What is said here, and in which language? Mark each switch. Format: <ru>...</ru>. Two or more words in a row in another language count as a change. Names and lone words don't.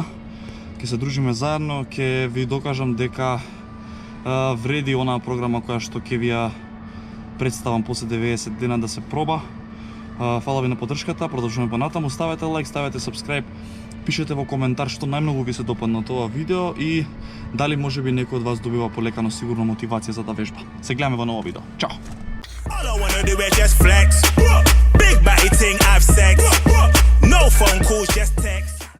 <mk>Ќе се дружиме заедно, ќе ви докажам дека вреди онаа програма која што ќе ви ја представам после 90 дена да се проба. Фала ви на поддршката, продолжуваме понатаму, ставете лайк, ставете subscribe, пишете во коментар што најмногу ви се допадна тоа видео и дали можеби некој од вас добива полекано сигурно мотивација за да вежба. Се гледаме во ново видео. Чао!</mk> <en>All I wanna do is just flex. Big body thing, have sex. No phone calls, just text.</en>